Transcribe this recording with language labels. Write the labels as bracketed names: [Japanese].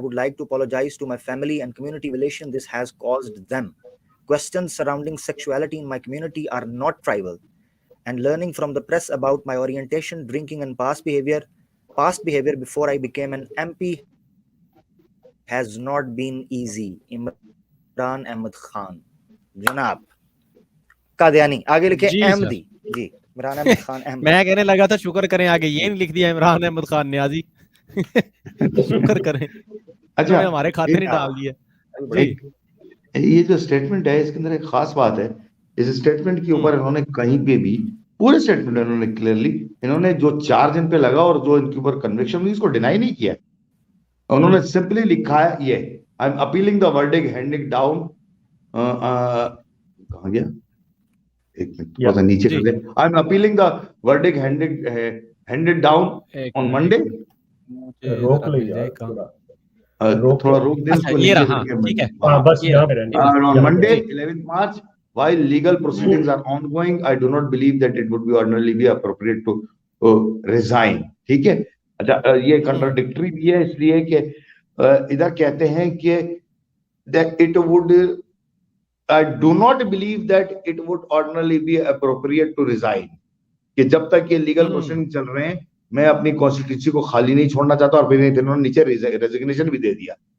[English] I would like to apologize to my family and community relation this has caused them. Questions surrounding sexuality in my community are not trivial, and learning from the press about my orientation, drinking, and past behavior before I became an MP has not been easy. [Hindi] Imran Ahmed Khan, जनाब कादियानी, आगे लिखे जी अहमदी जी, इमरान अहमद खान अहमदी। मैं कहने लगा था शुक्र करें आगे ये नहीं लिख दिया इमरान अहमद खान न्याजी। शुक्र करें अच्छा, हमारे खाते नहीं डाल दिए जी। ये जो स्टेटमेंट है इसके अंदर एक खास बात है, इस स्टेटमेंट के ऊपर इन्होंने कहीं पे भी पूरे स्टेटमेंट में इन्होंने क्लियरली इन्होंने जो चार्ज इन पे लगा और जो इनके ऊपर कन्विक्शन हुई इसको डिनाई नहीं किया। उन्होंने सिंपली लिखा है ये [English] I am appealing the verdict handing down, [Hindi] कहां गया एक मिनट थोड़ा सा नीचे कर दे, [English] I am appealing the verdict handed down on Monday. [Hindi] रोक लीजिए थोड़ा रोक दे उसको, ये रहा ठीक है बस यहाँ पे रहने [English] on Monday 11th March while legal proceedings are ongoing I do not believe that it would be ordinarily be appropriate to resign। [Hindi] ठीक है, अच्छा ये कंट्राडिक्टरी भी है इसलिए कि इधर कहते हैं कि [English] that it would I do not believe that it would ordinarily be appropriate to resign, [Hindi] कि जब तक ये लीगल प्रोसीडिंग चल रहे हैं मैं अपनी कॉन्स्टिट्यूंसी को खाली नहीं छोड़ना चाहता, और फिर इन्होंने नीचे रेजिग्नेशन भी दे दिया।